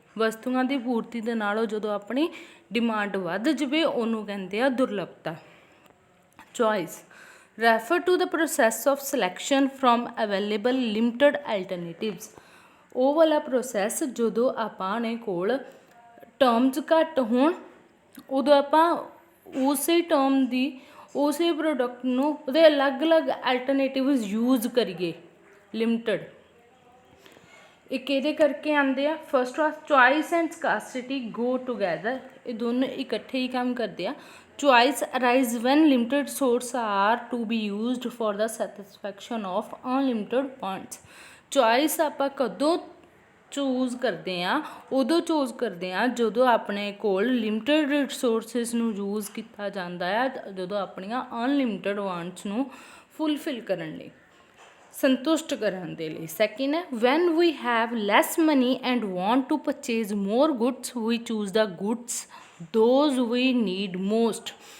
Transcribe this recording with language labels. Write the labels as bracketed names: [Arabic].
[Punjabi] ਵਸਤੂਆਂ ਦੀ ਪੂਰਤੀ ਦੇ ਨਾਲੋਂ ਜਦੋਂ ਆਪਣੀ ਡਿਮਾਂਡ ਵੱਧ ਜਾਵੇ ਉਹਨੂੰ ਕਹਿੰਦੇ ਆ ਦੁਰਲੱਭਤਾ। [English] Choice refer to the process of selection from available limited alternatives. [Punjabi] ਉਹ ਵਾਲਾ ਪ੍ਰੋਸੈਸ ਜਦੋਂ ਆਪਾਂ ਨੇ ਕੋਲ ਟਰਮਸ ਘੱਟ ਹੋਣ ਉਦੋਂ ਆਪਾਂ ਉਸੇ ਟਰਮ ਦੀ ਉਸੇ ਪ੍ਰੋਡਕਟ ਨੂੰ ਉਹਦੇ ਅਲੱਗ-ਅਲੱਗ ਐਲਟਰਨੇਟਿਵਸ ਯੂਜ਼ ਕਰੀਏ। ਲਿਮਟਡ ਇੱਕ ਇਹਦੇ ਕਰਕੇ ਆਉਂਦੇ ਆ। [English] First was choice and scarcity go together. [Punjabi] ਇਹ ਦੋਨੋਂ ਇਕੱਠੇ ਹੀ ਕੰਮ ਕਰਦੇ ਆ। [English] Choice arise when limited resources are to be used for the satisfaction of unlimited wants. [Punjabi] Choice ਆਪਾਂ ਕਦੋਂ ਚੂਜ਼ ਕਰਦੇ ਹਾਂ? ਉਦੋਂ ਚੂਜ਼ ਕਰਦੇ ਹਾਂ ਜਦੋਂ ਆਪਣੇ ਕੋਲ ਲਿਮਟਿਡ ਰਿਸੋਰਸਿਸ ਨੂੰ ਯੂਜ਼ ਕੀਤਾ ਜਾਂਦਾ ਆ, ਜਦੋਂ ਆਪਣੀਆਂ ਅਨਲਿਮਿਟਡ ਵਾਂਟਸ ਨੂੰ ਫੁੱਲਫਿਲ ਕਰਨ ਲਈ, ਸੰਤੁਸ਼ਟ ਕਰਨ ਦੇ ਲਈ। [English] Second ਹੈ when we have less money and want to purchase more goods we choose the goods those we need most.